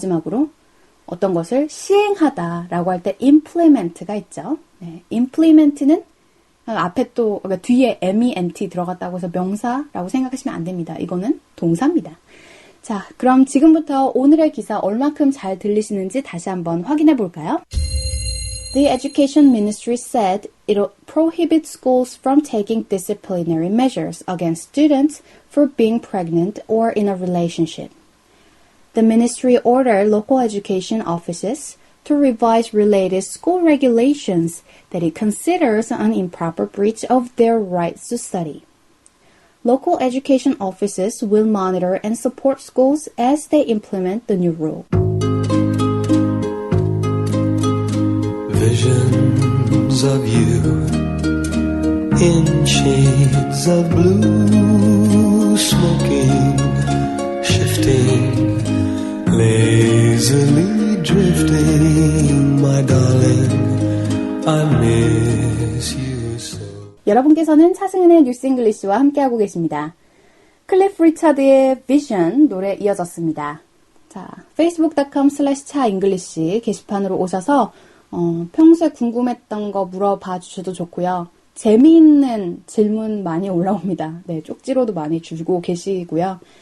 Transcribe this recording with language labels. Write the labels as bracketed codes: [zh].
[ko] 마지막으로 어떤 것을 시행하다라고 할 때 implement가 있죠. 네, implement는 앞에 또 그러니까 뒤에 ment 들어갔다고 해서 명사라고 생각하시면 안 됩니다. 이거는 동사입니다. 자, 그럼 지금부터 오늘의 기사 얼마큼 잘 들리시는지 다시 한번 확인해 볼까요? [en] The Education Ministry said it'll prohibit schools from taking disciplinary measures against students for being pregnant or in a relationship. The ministry ordered local education offices to revise related school regulations that it considers an improper breach of their rights to study. Local education offices will monitor and support schools as they implement the new rule. visions of you in shades of blue, smoking, shifting, lazily drifting, my darling, I miss you so. [ko] 여러분께서는 차승은의 뉴스 잉글리시와 함께하고 계십니다. 클리프 리차드의 Vision 노래 이어졌습니다. 자, facebook.com/차잉글리시 게시판으로 오셔서 평소에 궁금했던 거 물어봐 주셔도 좋고요. 재미있는 질문 많이 올라옵니다. 네, 쪽지로도 많이 주고 계시고요.